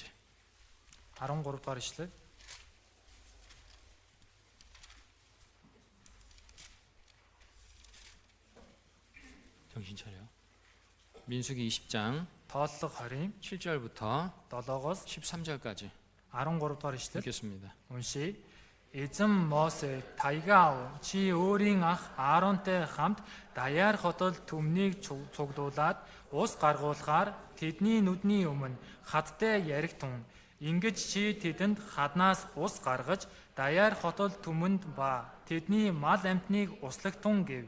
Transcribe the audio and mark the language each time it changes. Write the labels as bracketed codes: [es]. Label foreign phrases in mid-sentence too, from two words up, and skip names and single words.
[mn] 13 дугаар ишлэл. [ko] 정신 차려. 민수기 20장 [mn] Тооллого 20 [ko] 7절부터 [mn] 7-оос [ko] 13절까지 [mn] 13 дугаар ишлэл. [ko] 읽겠습니다. [mn] Уншия. Эзэн Мосе таягаа чи өөрийн ах Ааронтай хамт Даяар хотод түмнийг цуглуулад ус гаргуулахаар тэдний нүдний өмнө хадтай яригтун. Ингэж чи тэдэнд хаднаас ус гаргаж Даяар хотод түмэнд ба тэдний мал амтныг услагтун гэв.